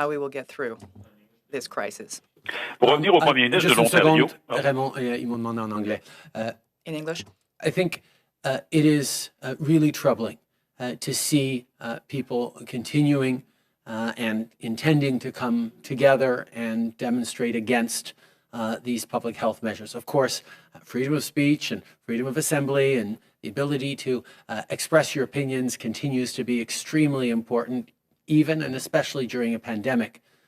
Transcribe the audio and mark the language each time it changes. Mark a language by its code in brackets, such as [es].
[en] how we will get through this crisis. [fr] Pour revenir au Premier ministre de Juste une l'Ontario. seconde, Raymond, ils m'ont demandé en anglais. [en] In English? I think it is really troubling to see people continuing and intending to come together and demonstrate against these public health measures. Of course, freedom of speech and freedom of assembly and the ability to express your opinions continues to be extremely important, even and especially during a pandemic.